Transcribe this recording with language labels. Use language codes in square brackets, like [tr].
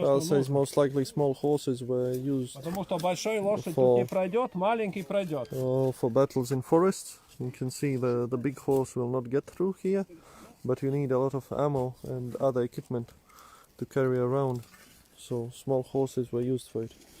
[en] I'll say most likely small horses were used [ru] потому что большой лошадь тут не пройдет, маленький пройдет. [en] for battles in forests. You can see the big horse will not get through here, but you need a lot of ammo and other equipment to carry around. So small horses were used for it.